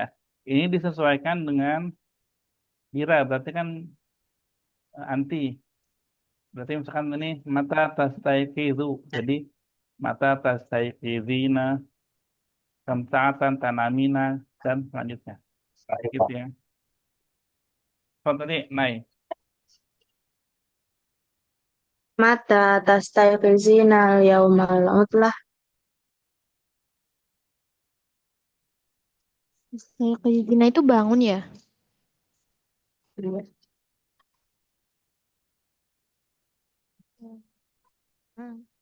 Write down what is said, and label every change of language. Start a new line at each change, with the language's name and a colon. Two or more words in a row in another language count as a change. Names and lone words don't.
Indonesian: Ini disesuaikan dengan Bira. Berarti kan anti. Berarti misalkan ini
Arabic: متى تستيقظ.
Indonesian: Jadi
Arabic: متى تستيقظين، كم ساعة تنامين,
Indonesian: dan selanjutnya. Gitu ya. So, tadi naik.
Arabic: متى تستيقظين يوم العطلة.
Indonesian: Tastayqizina itu bangun ya? Iya. Hmm.